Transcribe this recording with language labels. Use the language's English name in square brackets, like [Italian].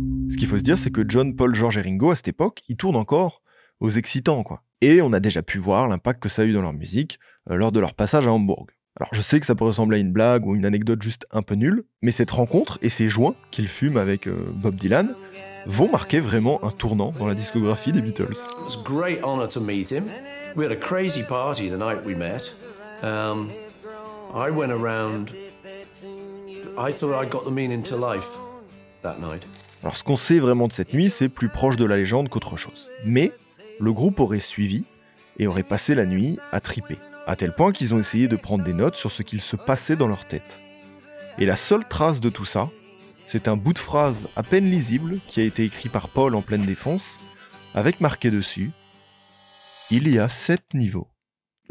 [French] Ce qu'il faut se dire, c'est que John, Paul, George et Ringo, à cette époque, ils tournent encore aux excitants, quoi. Et on a déjà pu voir l'impact que ça a eu dans leur musique lors de leur passage à Hambourg. Alors je sais que ça peut ressembler à une blague ou une anecdote juste un peu nulle, mais cette rencontre et ces joints qu'ils fument avec Bob Dylan vont marquer vraiment un tournant dans la discographie des Beatles. [English] It was a great honor to meet him. We had a crazy party the night we met. I went around. I thought I got the meaning to life that night. [French] Alors ce qu'on sait vraiment de cette nuit, c'est plus proche de la légende qu'autre chose. Mais le groupe aurait suivi et aurait passé la nuit à triper, à tel point qu'ils ont essayé de prendre des notes sur ce qu'il se passait dans leur tête. Et la seule trace de tout ça, c'est un bout de phrase à peine lisible qui a été écrit par Paul en pleine défonce, avec marqué dessus « Il y a 7 niveaux ».